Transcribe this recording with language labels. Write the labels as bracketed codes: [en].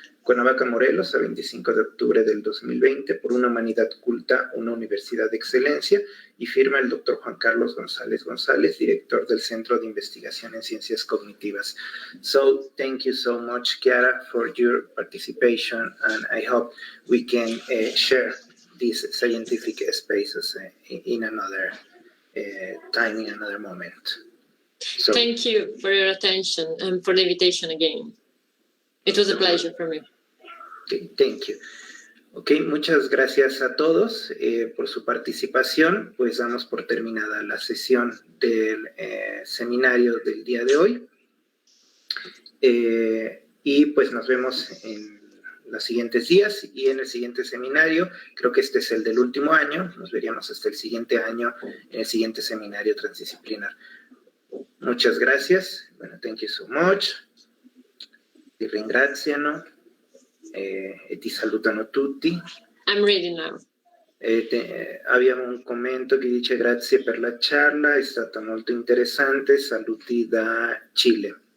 [es] Cuernavaca, Morelos, a 25 de octubre del 2020, por una humanidad culta, una universidad de excelencia, y firma el Dr. Juan Carlos González González, director del Centro de Investigación en Ciencias Cognitivas. [en] So, thank you so much, Chiara, for your participation, and I hope we can share these scientific spaces in another time, in another moment. So, thank you for your attention and for the invitation again. It was a pleasure for me. Okay, thank you. [es] Ok, muchas gracias a todos por su participación. Pues damos por terminada la sesión del seminario del día de hoy. Y pues nos vemos en los siguientes días y en el siguiente seminario. Creo que este es el del último año. Nos veríamos hasta el siguiente año en el siguiente seminario transdisciplinar. Muchas gracias. Bueno, [en] thank you so much. [it] Ti ringraziano e ti salutano tutti. [en] I'm reading now. [it] Abbiamo un commento che dice grazie per la charla, è stata molto interessante, saluti da Cile.